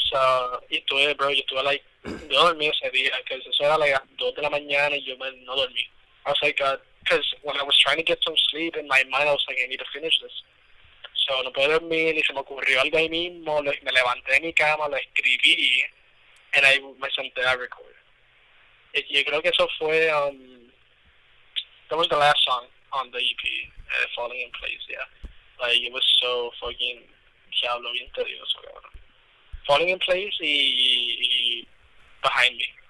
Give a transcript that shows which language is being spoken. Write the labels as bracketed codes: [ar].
[es] So yo estuve like, no dormí ese día, [en] because [es] eso era like a las 2 de la mañana y yo no dormí. [en] I was like, because when I was trying to get some sleep in my mind, I was like, I need to finish this. [es] So no puedo dormir, y se me ocurrió algo ahí mismo, me levanté de mi cama, lo escribí, and [en] me senté a record. [es] Y yo creo que eso fue, [en] that was the last song on the EP, Falling in Place, yeah. [es] Like, [en] it was so fucking, [es] que hablo bien tedioso, cabrón. Falling in Place y Behind Me.